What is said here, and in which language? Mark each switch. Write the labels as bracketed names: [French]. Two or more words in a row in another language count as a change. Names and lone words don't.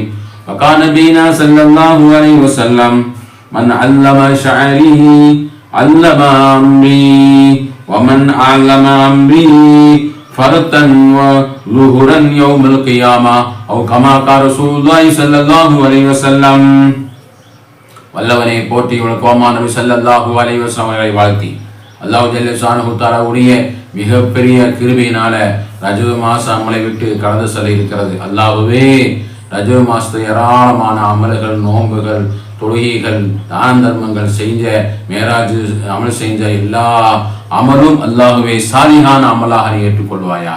[Arabic] وقال نبينا صلى الله عليه وسلم: من علم شعره علم أمري، ومن علم أمري فرتا وظهرا يوم القيامة أو كما قال رسول الله صلى الله عليه وسلم. [Tamil] வல்லவனை போற்றி கோமா நபி [Arabic] صلى الله عليه وسلم [Tamil] அவர்களை வாழ்த்தி [Arabic] الله جل شأنه تعالى [Tamil] உடைய மிகப்பெரிய கிருபையினால ரஜப மாசம் நம்மளை விட்டு கடந்து செல்ல இருக்கிறது. அல்லாஹ்வே ரஜப மாசத்து ஏராளமான அமல்கள், நோன்புகள், தொழுகைகள், தான தர்மங்கள் செஞ்ச, மேராஜ் அமல் செஞ்ச எல்லா அமலும் அல்லாஹுவே சாலிஹான அமலாக நீ ஏற்றுக்கொள்வாயாக.